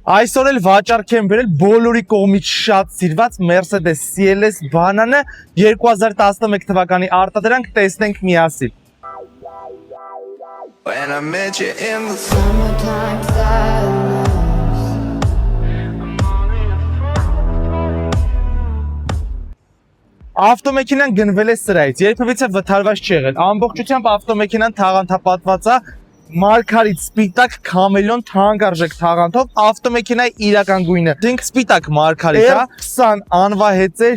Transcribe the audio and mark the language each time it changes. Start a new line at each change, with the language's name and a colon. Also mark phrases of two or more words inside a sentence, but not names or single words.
Armenian: Այսօր էլ վաճառք եմ բերել բոլորի կողմից շատ սիրված Mercedes CLS բանանը 2011 թվականի արտադրանք տեսնենք միասին։
English: When I met you in the Summertime sadness.
Armenian: Ավտոմեքենան գնվել է սրայից, երբևիցե վթարված չի եղել, ամբողջությամբ ավտոմեքենան թաղանթապատված է մարգարիտ սպիտակ քամելոն թանկարժեք թաղանթով, ավտոմեքենայի իրական գույնը դինք սպիտակ մարգարիտ է, 20 անվահեծեր,